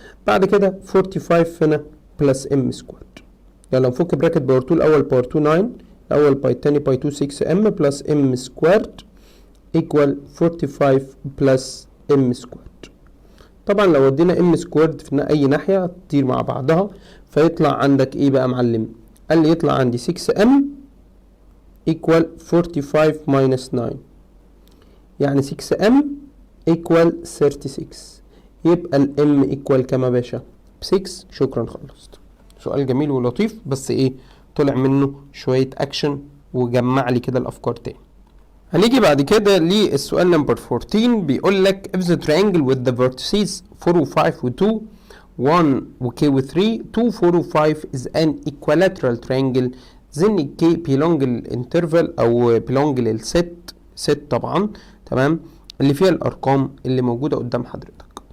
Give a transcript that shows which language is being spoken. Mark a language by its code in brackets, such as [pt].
[ar] بعد كده 45 هنا بلس ام سكويرد. يلا نفك براكت باور 2 الاول، باور 2 9، الاول باي الثاني باي 2 6 ام بلس ام سكويرد ايكوال 45 بلس ام سكويرد. طبعا لو ودينا ام سكويرد في اي ناحيه هتطير مع بعضها، فيطلع عندك ايه بقى يا معلم؟ قال لي يطلع عندي 6 ام ايكوال 45 ماينس 9. [en] يعني 6m equal 36. [ar] يبقى الm equal كام يا باشا؟ ب6. شكرا، خلصت. سؤال جميل ولطيف، بس ايه، طلع منه شوية اكشن وجمع لي كده الافكار تاني. هنيجي بعد كده للسؤال نمبر 14. بيقول لك [en] if the triangle with the vertices 4 و 5 و 2 1 و k و 3 2 4 و 5 is an equilateral triangle then k belong [ar] للانترفال او belong للست طبعا، تمام، اللي فيها الارقام اللي موجوده قدام حضرتك.